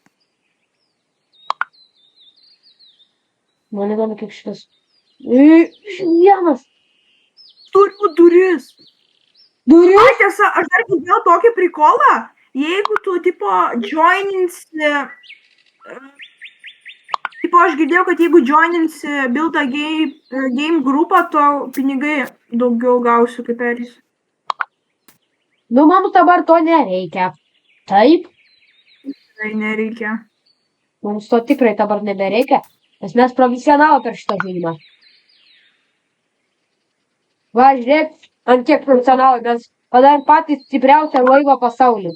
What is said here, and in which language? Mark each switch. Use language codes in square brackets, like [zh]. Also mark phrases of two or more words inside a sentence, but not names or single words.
[lt] Man įdomu, kiek šitas. Vienas. Turiu duris. Ai, tiesa, aš dar girdėjau tokį prikolą, jeigu tu, joininsi, aš girdėjau, kad jeigu joininsi Build a Game grupą, to pinigai daugiau gausiu, kaip perėsiu. Nu, man dabar to nereikia. Taip? Tai nereikia. Mums to tikrai dabar nebereikia, nes mes profesionalai per šitą žaidimą. Va, žiūrėk, ant kiek profesionalai mes padarė patį stipriausią laivą pasaulyje.